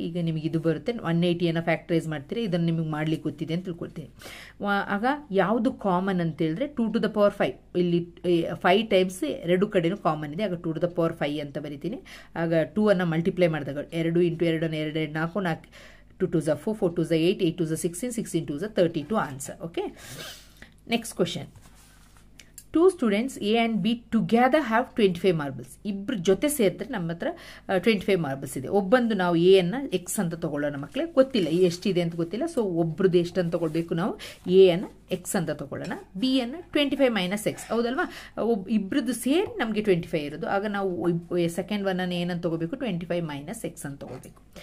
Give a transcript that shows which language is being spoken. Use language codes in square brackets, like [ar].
[kn] ಈಗ ನಿಮಗೆ ಇದು ಬರುತ್ತೆ 180 ಫ್ಯಾಕ್ಟ್ರೈಸ್ ಮಾಡ್ತೀರಾ. ಇದನ್ನು ನಿಮಗೆ ಮಾಡ್ಲಿಕ್ಕೆ ಗೊತ್ತಿದೆ ಅಂತ ತಿಳ್ಕೊಳ್ತೀನಿ. ಆಗ ಯಾವುದು ಕಾಮನ್ ಅಂತ ಹೇಳಿದ್ರೆ 2 to the power 5. ಇಲ್ಲಿ 5 ಟೈಮ್ಸ್ ಎರಡು ಕಡೆನೂ ಕಾಮನ್ ಇದೆ. ಆಗ 2 to the power 5 ಅಂತ ಬರಿತೀನಿ. ಆಗ 2 ಅನ್ನು ಮಲ್ಟಿಪ್ಲೈ ಮಾಡಿದಾಗ 2 into 2 4 4 [en] 2 2s are 4, 4 2s are 8, 8 2s are 16, 16 2s are 32 answer. Okay. Next question. Two students A and B together have 25 marbles. [kn] ಇಬ್ರು ಜೊತೆ ಸೇರಿದ್ರೆ ನಮ್ಮ ಹತ್ರ 25 ಮಾರ್ಬಲ್ಸ್ ಇದೆ. ಒಬ್ಬಂದು ನಾವು ಎ ಅನ್ನ ಎಕ್ಸ್ ಅಂತ ತಗೊಳ್ಳೋಣ ಮಕ್ಕಳೇ, ಗೊತ್ತಿಲ್ಲ ಎಷ್ಟಿದೆ ಅಂತ ಗೊತ್ತಿಲ್ಲ. ಸೊ ಒಬ್ರದ್ದು ಎಷ್ಟು ಅಂತ ತಗೊಳ್ಬೇಕು ನಾವು, ಎ ಅನ್ನ ಎಕ್ಸ್ ಅಂತ ತಗೊಳ್ಳೋಣ, ಬಿ ಅನ್ನ 25 ಮೈನಸ್ ಎಕ್ಸ್, ಹೌದಲ್ವಾ? ಇಬ್ರದ್ದು ಸೇರಿ ನಮಗೆ 25 ಇರೋದು. ಆಗ ನಾವು ಸೆಕೆಂಡ್ ಒನ್ ಅನ್ನು ಏನಂತ ತಗೋಬೇಕು, 25 ಮೈನಸ್ ಎಕ್ಸ್ ಅಂತ ತಗೋಬೇಕು.